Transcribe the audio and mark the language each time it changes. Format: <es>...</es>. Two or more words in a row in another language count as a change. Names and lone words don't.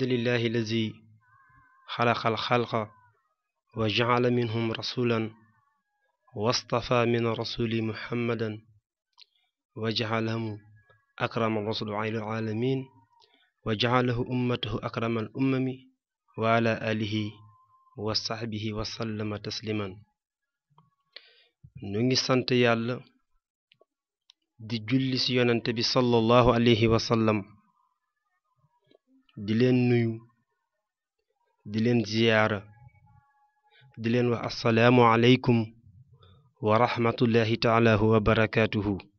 <ar>لله الذي خلق الخلق وجعل منهم رسولا واصطفى من رسول محمدا وجعلهم أكرم الرسل على العالمين وجعله أمته أكرم الأمم وعلى آله وصحبه وسلم تسليما</ar> <wo>ñu ngi sant yàlla di julli ci yonante bi</wo> <ar>صلى الله عليه وسلم</ar> <wo>di leen nuyu di leen ziyaara di leen wax</wo> <ar>السلام عليكم ورحمة الله تعالى وبركاته</ar>